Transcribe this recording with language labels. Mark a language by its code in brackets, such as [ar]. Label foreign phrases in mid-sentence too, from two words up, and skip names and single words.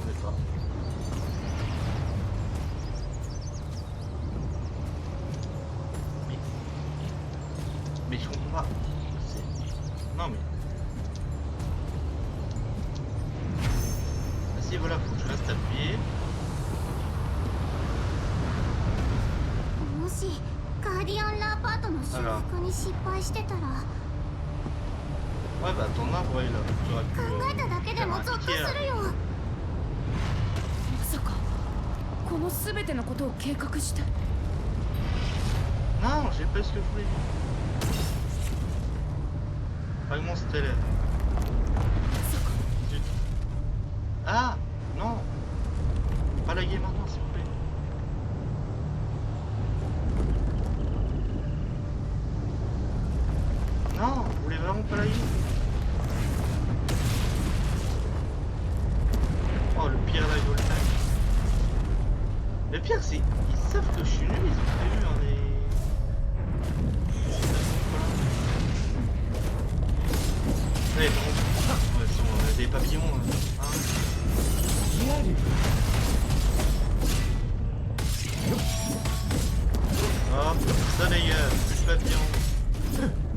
[fr] On est pas. Mais je comprends pas. Non mais... Ah si voilà, faut que je reste appuyé. [ja] もしガーディアンラーパートの修復に失敗してたら [fr] Ouais bah ton arbre est là. Tu aurais pu, [ja] 考えただけでもゾッとするよまさかこの全てのことを計画して [fr] Non, j'ai pas ce que je voulais. Fragment stellaire. [ja] まさか [fr] Zut. Ah non. Pas laguer maintenant s'il vous plaît. Non, vous voulez vraiment pas laguer? Oh le pire lag [en] all time. [fr] Le pire c'est ils savent que je suis nul, ils ont prévu un des... Ouais, bon. Ouais, sont des papillons. Hein. Hop, ça dégage, plus de papillons.